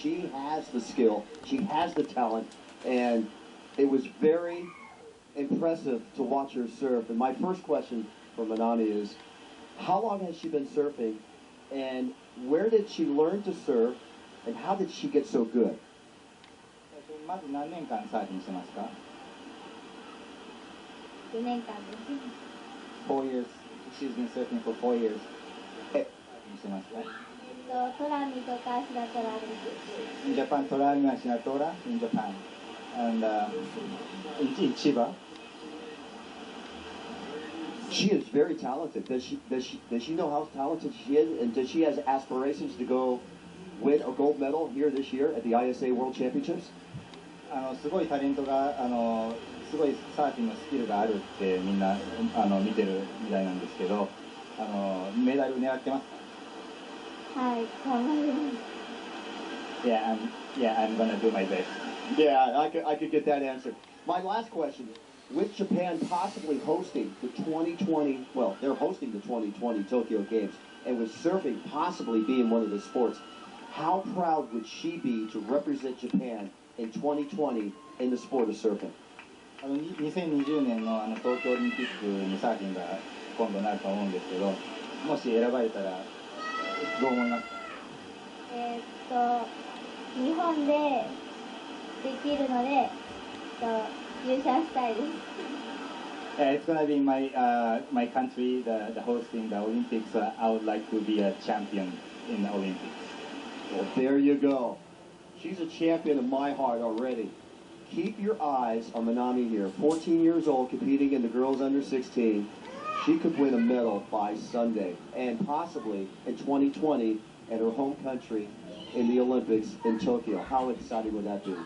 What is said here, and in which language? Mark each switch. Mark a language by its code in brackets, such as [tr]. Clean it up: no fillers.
[en] She has the skill, she has the talent, and it was very impressive to watch her surf. And my first question for Manami is, how long has she been surfing, and where did she learn to surf, and how did she get so good? [ja] まず何年間サーフィンしてますか 4年間です。 [en] 4 years. She's been surfing for 4 years. [ja] サーフィンしてますかトラミとかシナトラです。 [en] In Japan, Torami and Shinatora in Japan. And in Chiba. She is very talented. Does she know how talented she is, and does she has aspirations to go win a gold medal here this year at the ISA World Championships? [ja] すごいタレントがすごいサーフィンのスキルがあるってみんな見てるみたいなんですけど、メダル狙ってますか？はい、頑張ります。 [en] Yeah, I'm gonna do my best. Yeah, I could get that answer. My last question: with Japan possibly hosting the 2020, well, they're hosting the 2020 Tokyo Games, and with surfing possibly being one of the sports, how proud would she be to represent Japan in 2020 in the sport of surfing? [ja] 2020年の東京オリンピックにサーフィンが今度なると思うんですけど、もし選ばれたらどう思いますか？日本でできるので、優勝したいです。 [en] It's gonna be my country, the hosting the Olympics. I would like to be a champion in the Olympics. Well, there you go. She's a champion in my heart already. Keep your eyes on Manami here. 14 years old, competing in the girls under 16. She could win a medal by Sunday, and possibly in 2020 at her home country in the Olympics in Tokyo. How exciting would that be?